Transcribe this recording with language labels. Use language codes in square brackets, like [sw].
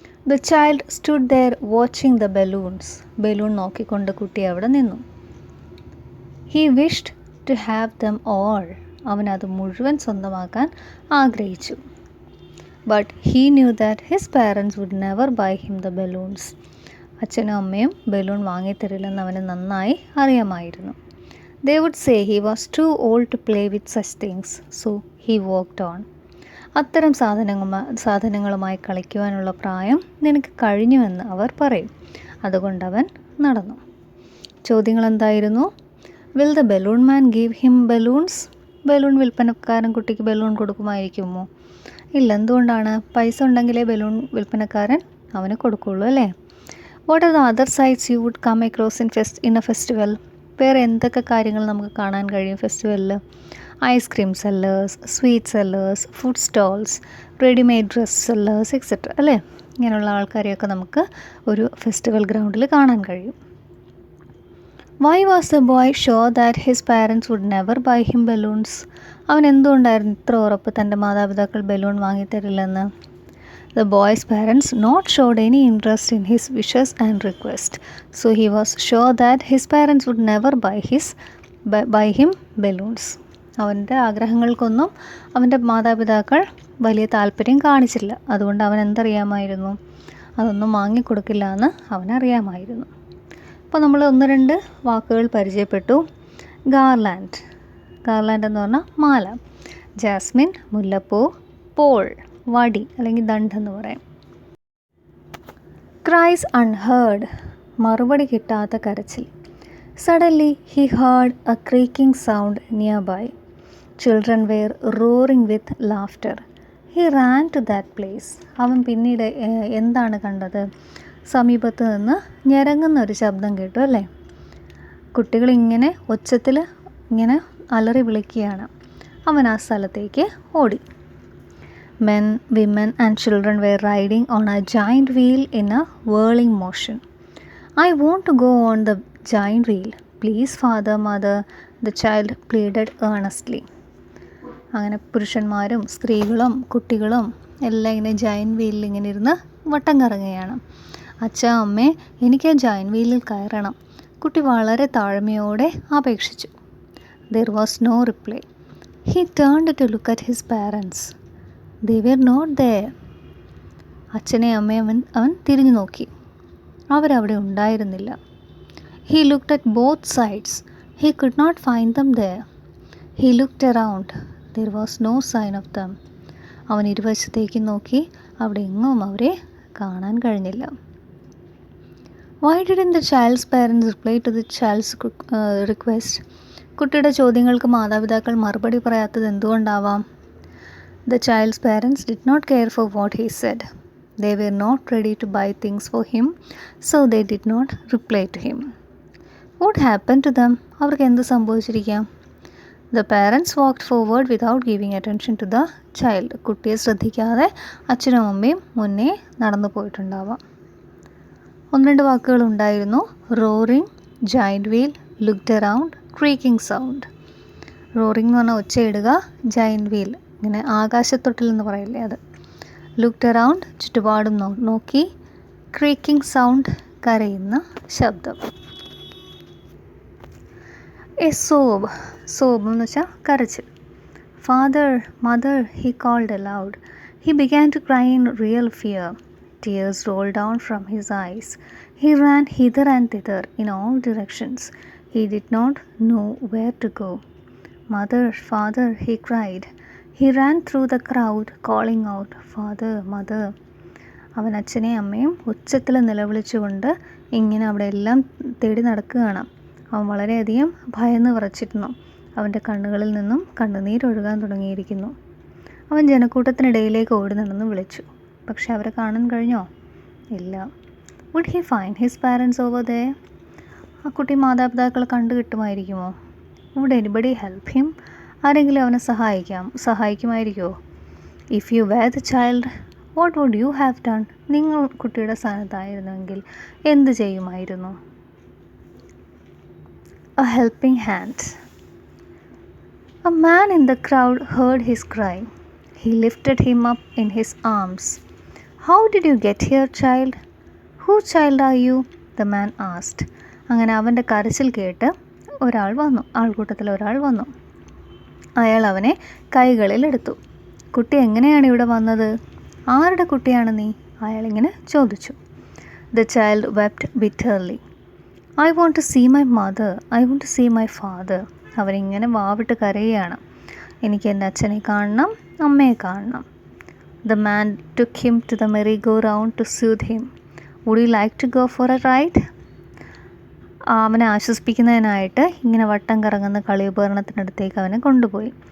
[en] The child stood there watching the balloons. [ml] Balloon നോക്കിക്കൊണ്ട് കുട്ടി അവിടെ നിന്നു. [en] He wished to have them all. [ml] അവൻ അത് മുഴുവൻ സ്വന്തമാക്കാൻ ആഗ്രഹിച്ചു. [en] But he knew that his parents would never buy him the balloons. [ml] അച്ഛനും അമ്മയും ബലൂൺ വാങ്ങിത്തരില്ലെന്ന് അവന് നന്നായി അറിയാമായിരുന്നു. [en] They would say he was too old to play with such things, so he walked on. [ml] അത്തരം സാധനങ്ങളുമായി കളിക്കുവാനുള്ള പ്രായം നിനക്ക് കഴിഞ്ഞുവെന്ന് അവർ പറയും. അതുകൊണ്ടവൻ നടന്നു. ചോദ്യങ്ങൾ എന്തായിരുന്നു? [en] Will the balloon man give him balloons? [ml] Balloon വിൽപ്പനക്കാരൻ കുട്ടിക്ക് ബലൂൺ കൊടുക്കുമായിരിക്കുമോ? ഇല്ല. എന്തുകൊണ്ടാണ്? പൈസ ഉണ്ടെങ്കിലേ ബലൂൺ വിൽപ്പനക്കാരൻ അവന് കൊടുക്കുള്ളൂ അല്ലേ? [en] What are the other sights you would come across in a festival? [ml] വേറെ എന്തൊക്കെ കാര്യങ്ങൾ നമുക്ക് കാണാൻ കഴിയും ഫെസ്റ്റിവലിൽ? [en] ice cream sellers, sweet sellers, food stalls, readymade dress sellers etcetera [ml] അല്ലേ? ഇങ്ങനെയുള്ള ആൾക്കാരെയൊക്കെ നമുക്ക് ഒരു ഫെസ്റ്റിവൽ ഗ്രൗണ്ടിൽ കാണാൻ കഴിയും. [en] Why was the boy sure that his parents would never buy him balloons? [ml] അവൻ എന്തുകൊണ്ടായിരുന്നു ഇത്ര ഉറപ്പ് തൻ്റെ മാതാപിതാക്കൾ balloon വാങ്ങിത്തരില്ലെന്ന്? [en] The boy's parents not showed any interest in his wishes and request, so he was sure that his parents would never buy him balloons. [ml] അവൻ്റെ ആഗ്രഹങ്ങൾക്കൊന്നും അവൻ്റെ മാതാപിതാക്കൾ വലിയ താല്പര്യം കാണിച്ചില്ല. അതുകൊണ്ട് അവൻ എന്തറിയാമായിരുന്നു, അതൊന്നും വാങ്ങിക്കൊടുക്കില്ല എന്ന് അവനറിയാമായിരുന്നു. അപ്പോൾ നമ്മൾ 1-2 വാക്കുകൾ പരിചയപ്പെട്ടു. ഗാർലാൻഡ് എന്ന് പറഞ്ഞാൽ മാല, ജാസ്മിൻ മുല്ലപ്പൂ, പോൾ വടി അല്ലെങ്കിൽ ദണ്ഡെന്ന് പറയും. ക്രൈസ് അൺഹേർഡ് മറുപടി കിട്ടാത്ത കരച്ചിൽ. [en] Suddenly he heard a creaking sound nearby. Children were roaring with laughter. He ran to that place. [ml] അവൻ പിന്നീട് എന്താണ് കണ്ടത്? സമീപത്ത് നിന്ന് ഞരങ്ങുന്ന ഒരു ശബ്ദം കേട്ടു അല്ലേ? കുട്ടികളിങ്ങനെ ഒച്ചത്തിൽ ഇങ്ങനെ അലറി വിളിക്കുകയാണ്. അവൻ ആ സ്ഥലത്തേക്ക് ഓടി. [en] Men, women and children were riding on a giant wheel in a whirling motion. I want to go on the giant wheel. Please, father, mother, the child pleaded earnestly. [ml] അങ്ങനെ പുരുഷന്മാരും സ്ത്രീകളും കുട്ടികളും എല്ലാം ഇങ്ങനെ ജയൻറ്റ് വീലിൽ ഇങ്ങനെ ഇരുന്ന് വട്ടം കറങ്ങുകയാണ്. അച്ഛാ അമ്മേ, എനിക്ക് ആ ജയൻറ്റ് വീലിൽ കയറണം. കുട്ടി വളരെ താഴ്മയോടെ അപേക്ഷിച്ചു. [en] There was no reply. He turned to look at his parents. They were not there. [ml] അച്ഛനെ അമ്മയും അവൻ തിരിഞ്ഞു നോക്കി. അവരവിടെ ഉണ്ടായിരുന്നില്ല. [en] He looked at both sides. He could not find them there. He looked around. There was no sign of them. [ml] അവൻ ഇരുവശത്തേക്ക് നോക്കി. അവിടെ എങ്ങും അവരെ കാണാൻ കഴിഞ്ഞില്ല. [en] Why didn't the child's parents reply to the child's request? [ml] കുട്ടിയുടെ ചോദ്യങ്ങൾക്ക് മാതാപിതാക്കൾ മറുപടി പറയാത്തത് എന്തുകൊണ്ടാവാം? [en] The child's parents did not care for what he said. They were not ready to buy things for him, so they did not reply to him. What happened to them? [ml] അവർക്ക് എന്ത് സംഭവിച്ചിരിക്കാം? [en] The parents walked forward without giving attention to the child. [ml] കുട്ടിയെ ശ്രദ്ധിക്കാതെ അച്ഛനും അമ്മയും മുന്നേ നടന്നു പോയിട്ടുണ്ടാവാം. 1-2 വാക്കുകൾ ഉണ്ടായിരുന്നു. Roaring, giant wheel, looked around, creaking sound. Roaring എന്ന് പറഞ്ഞാൽ ഒച്ചയിടുക, ജയൻറ്റ് വീൽ ഇങ്ങനെ ആകാശത്തൊട്ടിൽ എന്ന് പറയില്ലേ അത്. ലുക്ഡ് അറൗണ്ട് ചുറ്റുപാടും നോക്കി, ക്രീക്കിംഗ് സൗണ്ട് കരയുന്ന ശബ്ദം. [en] a sob [ml] എന്ന് വെച്ചാൽ കരച്ചിൽ. [en] Father, mother, he called aloud. He began to cry in real fear. Tears rolled down from his eyes. He ran hither and thither in all directions. He did not know where to go. Mother, father, he cried. He ran through the crowd calling out, Father, mother. [ml] അവൻ അച്ഛനെയും അമ്മയും ഉച്ചത്തിൽ നിലവിളിച്ചുകൊണ്ട് ഇങ്ങനെ അവിടെ എല്ലാം തേടി നടക്കുകയാണ്. അവൻ വളരെയധികം ഭയന്ന് വിറച്ചിരുന്നു. അവൻ്റെ കണ്ണുകളിൽ നിന്നും കണ്ണുനീരൊഴുകാൻ തുടങ്ങിയിരിക്കുന്നു. അവൻ ജനക്കൂട്ടത്തിനിടയിലേക്ക് ഓടി നടന്ന് വിളിച്ചു. പക്ഷെ അവരെ കാണാൻ കഴിഞ്ഞോ? ഇല്ല. [en] Would he find his parents over there? [ml] ആ കുട്ടി മാതാപിതാക്കളെ കണ്ടു കിട്ടുമായിരിക്കുമോ? [en] Would anybody help him? [ml] ആരെങ്കിലും അവനെ സഹായിക്കുമായിരിക്കുമോ? [en] If you were the child, what would you have done? [ml] നിങ്ങൾ കുട്ടിയുടെ സ്ഥാനത്തായിരുന്നുവെങ്കിൽ എന്ത് ചെയ്യുമായിരുന്നു? [en] A helping hand. A man in the crowd heard his cry. He lifted him up in his arms. How did you get here, child? Whose child are you? The man asked. [ml] അങ്ങനെ അവൻ്റെ കരച്ചിൽ കേട്ട് ആൾക്കൂട്ടത്തിൽ ഒരാൾ വന്നു. അയാൾ അവനെ കൈകളിലെടുത്തു. കുട്ടി എങ്ങനെയാണ് ഇവിടെ വന്നത്? ആരുടെ കുട്ടിയാണ് നീ? അയാളിങ്ങനെ ചോദിച്ചു. [en] The child wept bitterly. I want to see my mother. I want to see my father. [ml] അവനിങ്ങനെ വാവിട്ട് കരയുകയാണ്. എനിക്ക് എൻ്റെ അച്ഛനെ കാണണം, അമ്മയെ കാണണം. [en] The man took him to the merry-go-round to soothe him. Would you like to go for a ride? [ml] അവനെ ആശ്വസിപ്പിക്കുന്നതിനായിട്ട് ഇങ്ങനെ വട്ടം കറങ്ങുന്ന കളി ഉപകരണത്തിനടുത്തേക്ക് അവനെ കൊണ്ടുപോയി.